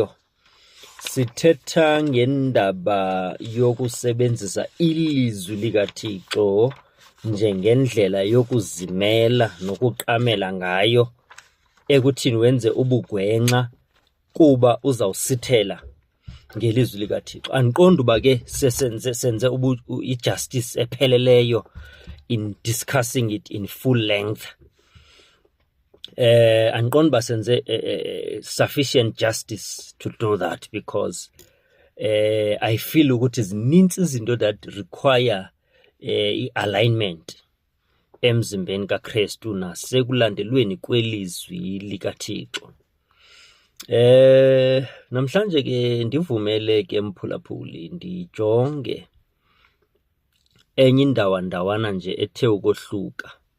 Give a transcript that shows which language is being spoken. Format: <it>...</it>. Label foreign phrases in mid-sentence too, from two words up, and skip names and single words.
<xh>Sithetha ngendaba yokusebenzisa ilizwi likaThixo njengendlela yokuzimela nokuqamela ngayo ekuthini wenze ubugwenxa kuba uzawusithela ngelizwi likaThixo. Andiqondi uba ke senze i-justice epheleleyo</xh> <en>in discussing it in full length.</en> <xh>Andiqondi uba senze</xh> <en>sufficient justice to do that</en> <xh>because I feel ukuthi zinintsi izinto</xh> <en>that require</en> <xh>i-alignment emzimbeni kaKristu nasekulandelweni kwelizwi likaThixo. Namhlanje ke ndivumele ke mphulaphuli ndijonge enye indawana nje ethe ukohluka.</xh>